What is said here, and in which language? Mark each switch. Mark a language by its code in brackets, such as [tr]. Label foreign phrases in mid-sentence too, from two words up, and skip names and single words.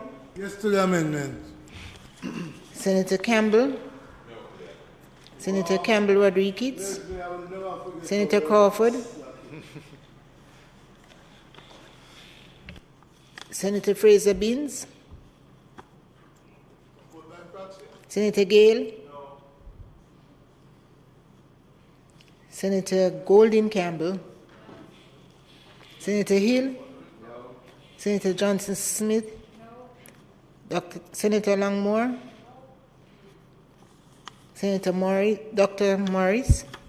[en] Yes to the amendment. Senator Campbell? Senator Campbell Rodriguez? Senator Crawford? Senator Fraser Beans? Senator Gale? Senator Golden Campbell? Senator Hill? Senator Johnson Smith? Senator Longmore? Senator Morris, Dr. Morris?